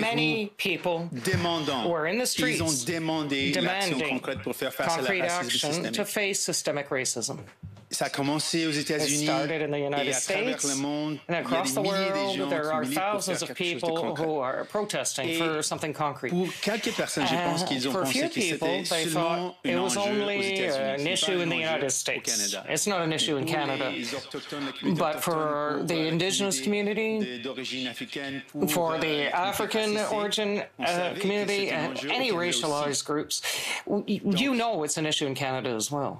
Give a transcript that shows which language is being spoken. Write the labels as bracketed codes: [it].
[en] Many people were in the streets [fr] ils ont demandé l'action concrète pour faire face à la racisme systémique. [en] To face systemic racism. [fr] Ça a commencé aux États-Unis et à travers le monde. [en] And across the world, there are thousands of people who are protesting for something concrete. [fr] Pour quelques personnes, je pense qu'ils ont pensé que c'était seulement un enjeu aux États-Unis. [en] An issue in the United States. It's not an issue in Canada. But for the Indigenous community, for the African origin community, and any racialized groups, you know it's an issue in Canada as well.